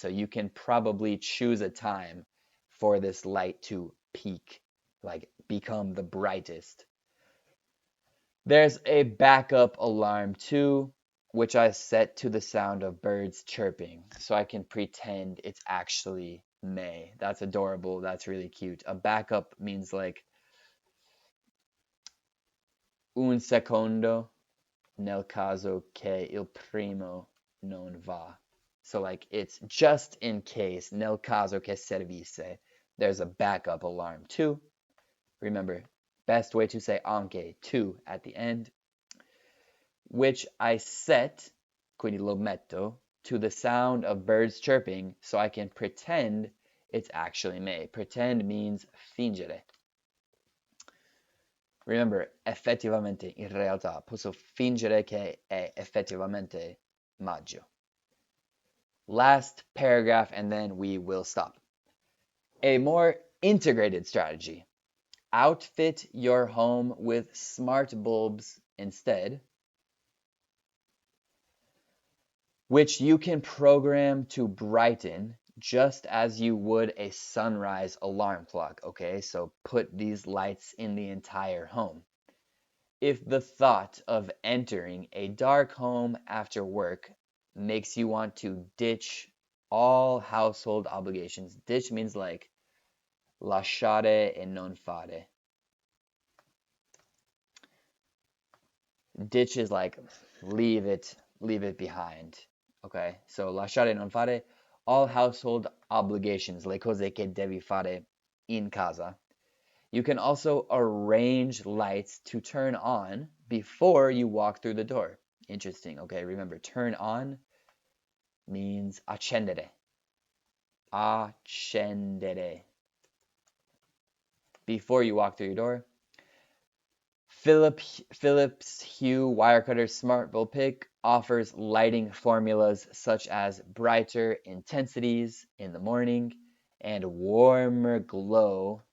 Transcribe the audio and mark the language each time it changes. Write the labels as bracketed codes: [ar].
[en] So you can probably choose a time for this light to peak, like become the brightest. There's a backup alarm too, which I set to the sound of birds chirping, so I can pretend it's actually May. That's adorable. That's really cute. A backup means like [it] un secondo nel caso che il primo non va. [en] So like it's just in case, [it] nel caso che servisse. [en] There's a backup alarm too. Remember, best way to say anche, too, at the end, which I set, [it] quindi lo metto, [en] to the sound of birds chirping so I can pretend it's actually May. Pretend means fingere. [it] Remember, effettivamente, in realtà, posso fingere che è effettivamente maggio. [en] Last paragraph and then we will stop. A more integrated strategy. Outfit your home with smart bulbs instead, which you can program to brighten just as you would a sunrise alarm clock. Okay, so put these lights in the entire home. If the thought of entering a dark home after work makes you want to ditch all household obligations, ditch means like [it] lasciare e non fare. [en] Ditch is like leave it behind. [it] Okay, so lasciare e non fare, [en] all household obligations, [it] le cose che devi fare in casa. [en] You can also arrange lights to turn on before you walk through the door. Interesting. Okay, remember, turn on means accendere. [it] Accendere. [en] Before you walk through your door. Philips Hue Wirecutter Smart Bulb Pick offers lighting formulas such as brighter intensities in the morning and warmer glow.